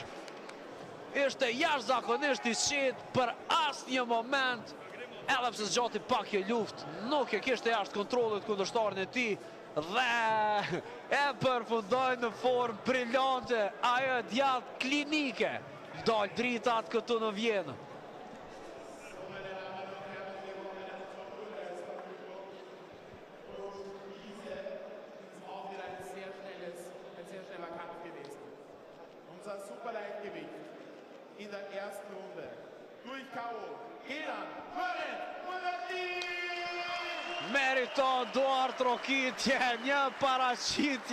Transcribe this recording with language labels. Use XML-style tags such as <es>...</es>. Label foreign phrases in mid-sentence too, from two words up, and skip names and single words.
<sq>Ishte jashtëzakonisht i qetë për asnjë moment, edhe pse zgjati pak kjo luftë, nuk e kishte jashtë kontrollit kundërshtarin e tij. Dhe e përfundoi në formë brillante, ajo djathtë klinike, dal dritat këtu në Vjenë.</sq> <de>Unser Superleichtgewicht in der ersten Runde durch K.O. Ilan Florent Murati!</de> <sq>Meriton Duart Rokitje, një paraqitje</sq>